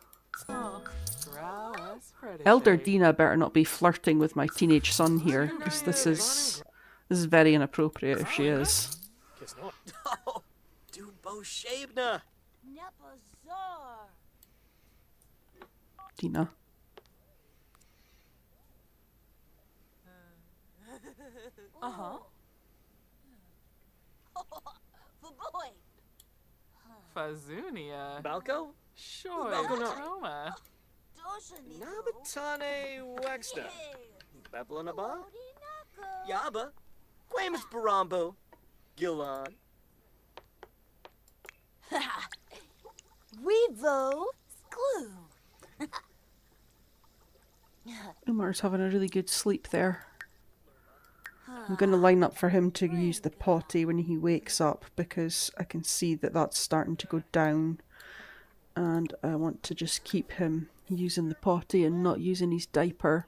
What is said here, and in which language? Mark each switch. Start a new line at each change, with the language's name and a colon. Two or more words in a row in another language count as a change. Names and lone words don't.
English: Elder Dina better not be flirting with my teenage son here, because this is very inappropriate if she is. Dina. Fazunia. Balco? Sure. Roma. Nabatane Wexna. Beplanaba? Yaba? Quamus Barambo? Gillan? Weevo Glue. Umar's having a really good sleep there. I'm going to line up for him to use the potty when he wakes up, because I can see that that's starting to go down. And I want to just keep him using the potty and not using his diaper.